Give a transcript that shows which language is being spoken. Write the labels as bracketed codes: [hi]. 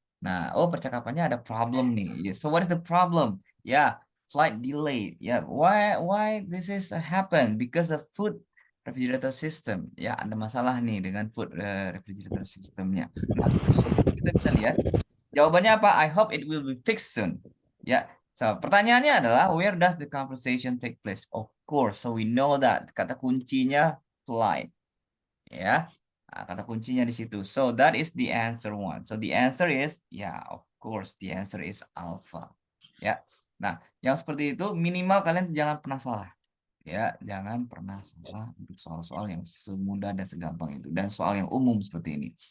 [id] Nah, oh percakapannya ada problem nih. [en] So what is the problem? Yeah, flight delay. Yeah, why this is happen? Because the food refrigerator system. [id] Ya, ada masalah nih dengan food refrigerator systemnya. Nah, kita bisa lihat jawabannya apa? [en] I hope it will be fixed soon. Ya, so [id] pertanyaannya adalah [en] where does the conversation take place? Of course, so we know that [id] kata kuncinya [en] flight. [id] Ya, nah, kata kuncinya di situ. [en] So that is the answer one. So the answer is, yeah, of course, the answer is alpha. [id] Ya, nah yang seperti itu minimal kalian jangan pernah salah. Ya, jangan pernah salah untuk soal-soal yang semudah dan segampang itu dan soal yang umum seperti ini.